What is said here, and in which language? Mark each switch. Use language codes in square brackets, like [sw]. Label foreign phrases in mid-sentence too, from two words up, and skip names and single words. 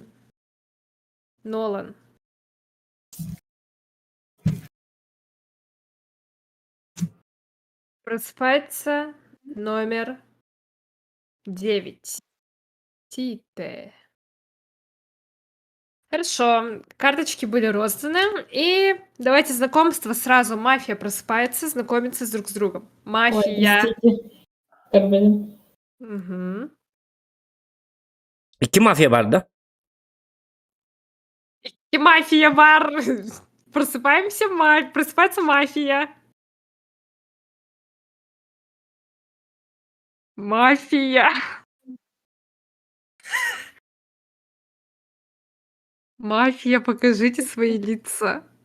[ru] Нолан. Просыпается номер 9. Тите. Хорошо, карточки были розданы, и давайте знакомство сразу. Мафия просыпается, знакомится друг с другом. Ой, Мафия. простите. Как бы... Мгм. [tr] İki mafya var da. [ru] И мафия бар. Просыпаемся, просыпается мафия. Мафия. Мафия, покажите свои лица.